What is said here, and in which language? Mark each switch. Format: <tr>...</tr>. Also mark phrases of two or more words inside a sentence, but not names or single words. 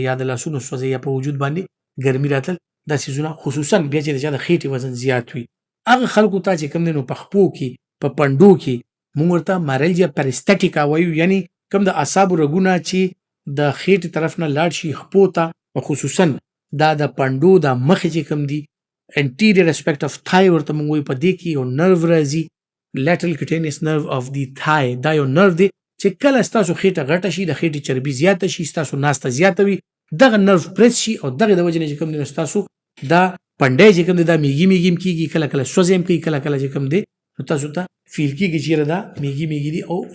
<ps>یا د لاسونو سوځي یا په وجود باندې ګرمي راتل دا سیزونه خصوصا بیا چې د چا د خېټې وزن زیات وي هغه خلکو ته چې کوم دی نو په خپو کې په پنډو کې موږ ورته</ps> <en>meralgia paresthetica</en> <ps>وایو یعنی کوم د اعصابو رګونه چې د خېټې طرف نه لاړ شي خپو ته او خصوصا دا د پنډو د مخې چې کوم دي</ps> <en>anterior aspect of thigh</en> <ps>ورته موږ وایو په دې کې یو نرو راځي</ps> <en>lateral cutaneous nerve of the thigh</en> <ps>دا یو نرو دی چې کله ستاسو خېټه غټه شي د خېټې چربي زیاته شي ستاسو ناسته زیاته وي دغه نرو پریس شي او دغه د وجې نه چې کوم دی ستاسو دا پنډی چې کوم دی دا میږي میږي کېږي کله کله سوځي هم کوي کله کله چې کوم دی نو تاسو ته فیل کېږي چې دا میږي میږي دي او</ps>